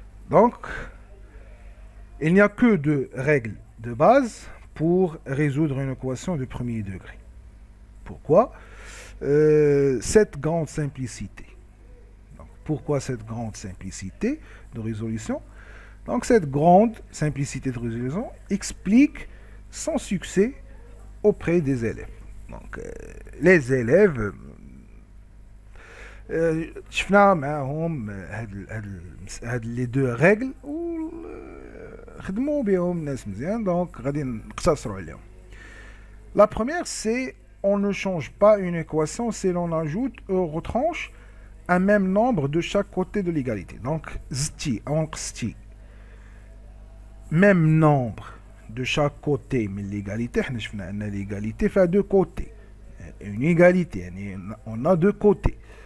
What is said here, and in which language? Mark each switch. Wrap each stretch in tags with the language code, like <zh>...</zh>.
<fr>Donc, il n'y a que deux règles de base pour résoudre une équation de premier degré. Pourquoi cette grande simplicité? Donc, pourquoi cette grande simplicité de résolution? Donc, cette grande simplicité de résolution explique son succès auprès des élèves. Donc, les élèves,</fr> <ar>شفنا معاهم هاد</ar> <fr>les deux règles</fr> <ar>و خدموا بهم ناس مزيان دونك غادي نقتصروا عليهم.</ar> <fr>La première c'est on ne change pas une équation si l'on ajoute ou retranche un même nombre de chaque côté de l'égalité. Donc</fr> <ar>زدتي او نقصتي</ar> <fr>même nombre de chaque côté من l'égalité.</fr> <ar>حنا شفنا ان</ar> <fr>l'égalité fait deux côtés. Une égalité يعني on a deux côtés.</fr>